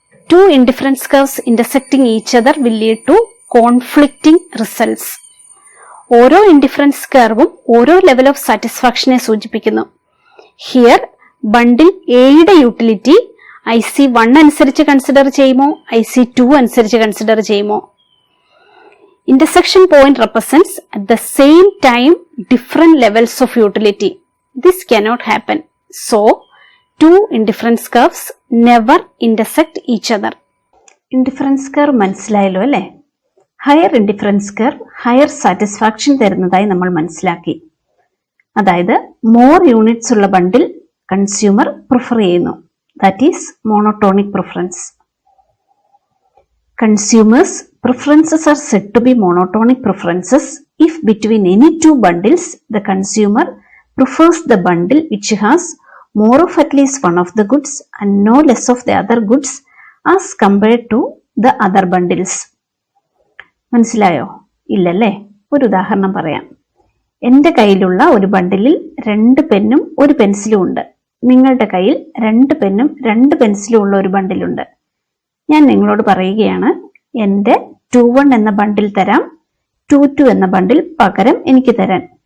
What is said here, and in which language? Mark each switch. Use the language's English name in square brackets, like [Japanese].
[English] Two indifference curves intersecting each other will lead to conflicting results. [Malayalam] ഓരോ indifference കർവും ഓരോ level of സാറ്റിസ്ഫാക്ഷനെ സൂചിപ്പിക്കുന്നു. Here ബണ്ടിൽ എയുടെ utility IC1 അനുസരിച്ച് consider ചെയ്യുമോ IC2 അനുസരിച്ച് കൺസിഡർ ചെയ്യുമോ? [English] Intersection point represents at the same time different levels of utility. This cannot happen. So, two indifference curves never intersect each other. [Malayalam] Indifference curve മനസ്സിലായല്ലോ അല്ലേ? Higher indifference curve higher satisfaction തരുന്നതായി നമ്മൾ മനസ്സിലാക്കി. അതായത് more units ഉള്ള ബണ്ടിൽ consumer prefer ചെയ്യുന്നു. [English] That is monotonic preference. Consumers' preferences are said to be monotonic preferences if between any two bundles the consumer prefers the bundle which has more of at least one of the goods and no less of the other goods as compared to the other bundles. [Malayalam] മനസ്സിലായോ? ഇല്ലല്ലേ? ഒരു ഉദാഹരണം പറയാം. എൻ്റെ കയ്യിലുള്ള ഒരു ബണ്ടിലിൽ 2 പെന്നും ഒരു പെൻസിലും ഉണ്ട്. നിങ്ങളുടെ കയ്യിൽ 2 പെന്നും 2 പെൻസിലും ഉള്ള ഒരു ബണ്ടിലുണ്ട്. ഞാൻ നിങ്ങളോട് പറയുകയാണ്, എൻ്റെ 21 എന്ന ബണ്ടിൽ തരാം, 22 എന്ന ബണ്ടിൽ പകരം എനിക്ക് തരാൻ.